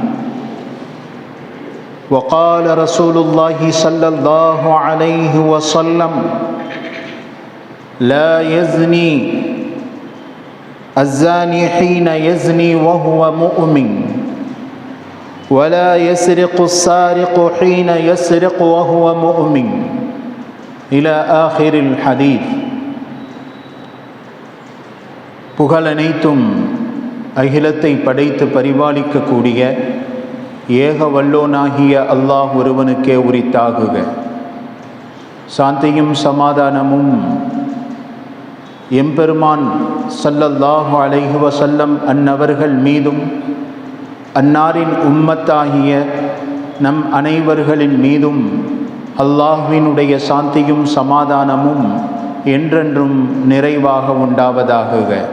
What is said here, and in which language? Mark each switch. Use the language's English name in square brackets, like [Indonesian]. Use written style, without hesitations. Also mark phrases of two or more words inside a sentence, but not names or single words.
[Arabic] وقال رسول الله صلى الله عليه وسلم: لا يزني الزاني حين يزني وهو مؤمن، ولا يسرق السارق حين يسرق وهو مؤمن، إلى آخر الحديث. [Tamil] புகழனைத்தும் அகிலத்தை படைத்து பரிபாலிக்கக்கூடிய ஏக வல்லோனாகிய அல்லாஹ் ஒருவனுக்கே உரித்தாகுக. சாந்தியும் சமாதானமும் எம்பெருமான் [Arabic] صلى الله عليه وسلم [Tamil] அன்னவர்கள் மீதும் அன்னாரின் உம்மத்தாகிய நம் அனைவர்களின் மீதும் அல்லாஹ்வினுடைய சாந்தியும் சமாதானமும் என்றென்றும் நிறைவாக உண்டாவதாகுக.